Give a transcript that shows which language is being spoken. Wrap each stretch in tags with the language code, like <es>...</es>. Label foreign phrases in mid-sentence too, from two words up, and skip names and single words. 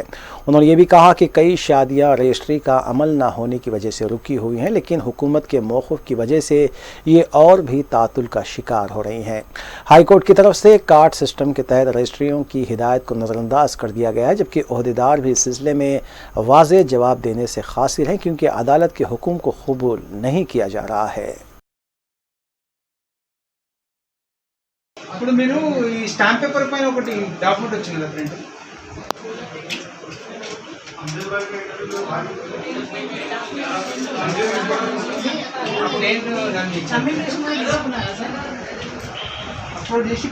<ur>انہوں نے یہ بھی کہا کہ کئی شادیاں رجسٹری کا عمل نہ ہونے کی وجہ سے رکی ہوئی ہیں، لیکن حکومت کے موقف کی وجہ سے یہ اور بھی تعطل کا شکار ہو رہی ہیں۔</ur> <en>High Court</en> <ur>کی طرف سے</ur> <en>card system</en> <ur>کے تحت رجسٹریوں کی ہدایت کو نظر انداز کر دیا گیا ہے، جبکہ عہدیدار بھی اس سلسلے میں واضح جواب دینے سے قاصر ہیں، کیونکہ عدالت کے حکم کو قبول نہیں کیا جا رہا ہے۔</ur> <te>ఇప్పుడు మీరు ఈ</te> <en>stamp paper</en> <te>పైన ఒకటి డాక్యుమెంట్ వచ్చింది కదా ప్రింట్ అప్పుడు చేసి</te>